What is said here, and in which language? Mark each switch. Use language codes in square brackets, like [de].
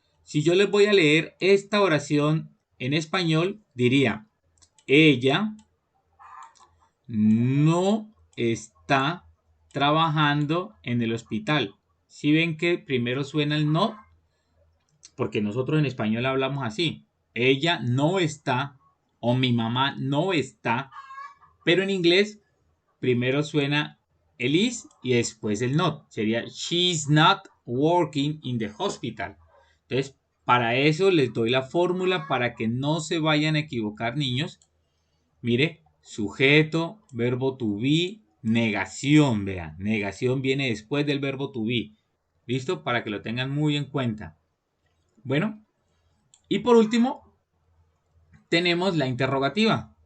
[es] Si yo les voy a leer esta oración en español, diría, ella no está trabajando en el hospital. Si ven que primero suena el no, porque nosotros en español hablamos así. Ella no está o mi mamá no está, pero en inglés primero suena el is y después el not. [en] Sería she's not working in the hospital. [es] Entonces, para eso les doy la fórmula para que no se vayan a equivocar, niños. Mire, sujeto, verbo to be, negación, vean. Negación viene después del verbo to be. ¿Listo? Para que lo tengan muy en cuenta. Bueno, y por último, tenemos la interrogativa.